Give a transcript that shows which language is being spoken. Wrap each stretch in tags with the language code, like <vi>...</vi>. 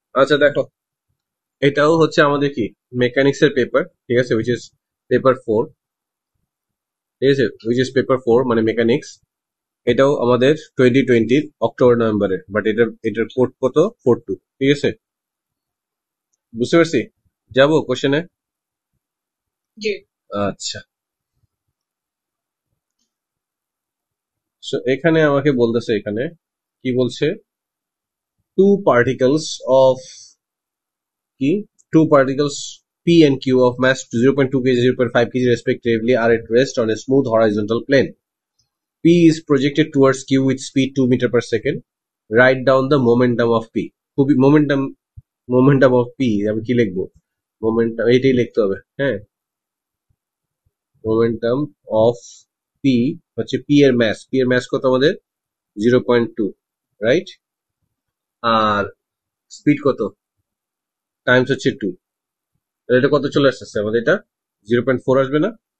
<bn>আচ্ছা দেখো, এটাও হচ্ছে আমাদের কি মেকানিক্স এর পেপার, ঠিক আছে, উইচ ইজ পেপার 4, ঠিক আছে, উইচ ইজ পেপার 4 মানে মেকানিক্স। এটাও আমাদের 2020 অক্টোবর নভেম্বরে, বাট এটার কোড কত 42, ঠিক আছে, বুঝতে পারছি। যাবো কোশ্চেনে। জি আচ্ছা, so এখানে আমাকে বলতেছে, এখানে কি বলছে, টু পার্টিকলস অফ কি</bn> <en>two particles p and q of mass 0.2 kg 0.5 kg respectively are at rest on a smooth horizontal plane. p is projected towards q with speed 2 meter per second. Write down the momentum of p.</en> <bn>খুবই momentum of p আমি কি লিখবো, momentum এইটাই লিখতে হবে, হ্যাঁ, momentum of p হচ্ছে p এর mass কত আমাদের 0.2, রাইট, আর স্পিড কত টাইমস হচ্ছে 2, এটা কত চলে আসছে আমাদের, এটা 0.4 আসবে না,</bn>